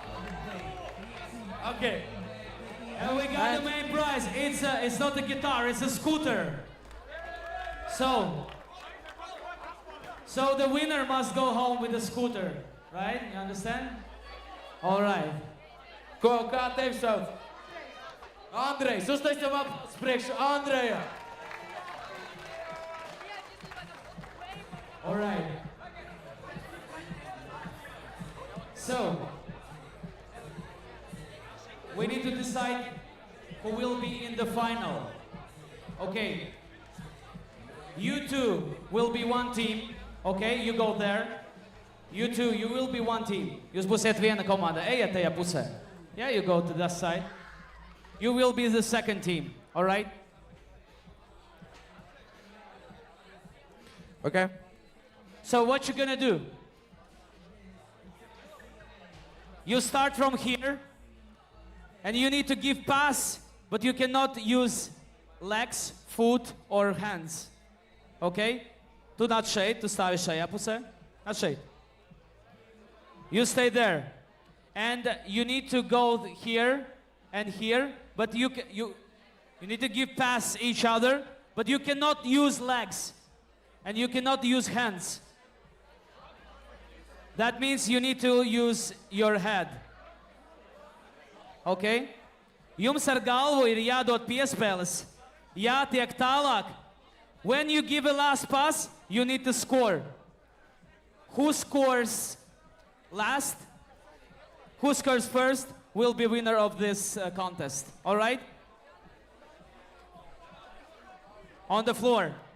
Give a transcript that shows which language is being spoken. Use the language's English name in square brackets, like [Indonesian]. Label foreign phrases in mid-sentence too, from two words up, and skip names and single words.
[English] Okay. And we got the main prize. It's not a guitar, it's a scooter. So the winner must go home with a scooter, right? You understand? All right. [Latvian] Ko, kā tevi sauc? Andrejs, uztaisam aplausus priekš Andreja. [English] All right. So, we need to decide who will be in the final. Okay. You two will be one team. Okay, you go there. You two, you will be one team. [Latvian] Jūs būsiet viena komanda. Ejiet tajā pusē. [English] Yeah, you go to that side. You will be the second team. All right? Okay. So what you gonna do? You start from here, and you need to give pass, but you cannot use legs, foot, or hands. Okay? [Latvian] Tu nāc šeit, tu stāvi šajā pusē. Nāc šeit. [English] You stay there. And you need to go here and here, but you need to give pass each other, but you cannot use legs, and you cannot use hands. That means you need to use your head. Okay? [Latvian] Jums ar galvu ir jādod piespēles, jātiek tālāk. [English] When you give a last pass, you need to score. Who scores last, who scores first, will be winner of this contest. All right? On the floor.